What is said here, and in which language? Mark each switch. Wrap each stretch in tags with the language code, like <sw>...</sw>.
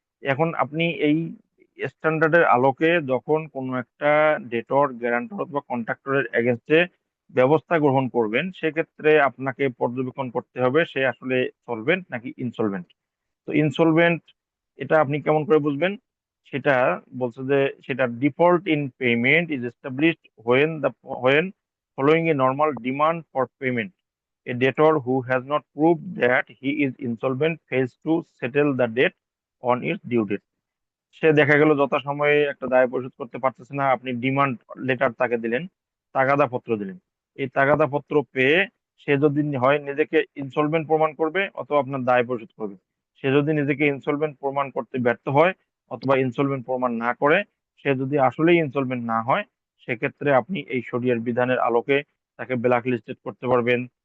<bn>এখন আপনি এই স্ট্যান্ডার্ডের আলোকে যখন কোনো একটা ডেটর, গ্যারান্টর অথবা কন্ট্রাক্টরের এগেনস্টে ব্যবস্থা গ্রহণ করবেন, সেক্ষেত্রে আপনাকে পর্যবেক্ষণ করতে হবে সে আসলে সলভেন্ট নাকি ইনসলভেন্ট। তো ইনসলভেন্ট এটা আপনি কেমন করে বুঝবেন, সেটা বলছে যে সেটা</bn> <en>Default in payment is established when following a normal demand for payment. A debtor who has not proved that he is insolvent fails to settle the debt on its due date.</en> <bn>সে দেখা গেল যথাসময়ে একটা দায় পরিশোধ করতে পারতেছে না, আপনি ডিমান্ড লেটার তাকে দিলেন, তাগাদা পত্র দিলেন। এই তাগাদা পত্র পেয়ে সে যদি হয় নিজেকে ইনসলভেন্ট প্রমাণ করবে অথবা আপনার দায় পরিশোধ করবে। সে যদি নিজেকে ইনসলভেন্ট প্রমাণ করতে ব্যর্থ হয় অথবা ইনসলভেন্ট প্রমাণ না করে, সে যদি আসলেই ইনসলভেন্ট না হয়, সেক্ষেত্রে আপনি এই শরিয়ার বিধানের আলোকে তাকে ব্ল্যাক লিস্টেড করতে পারবেন।</bn>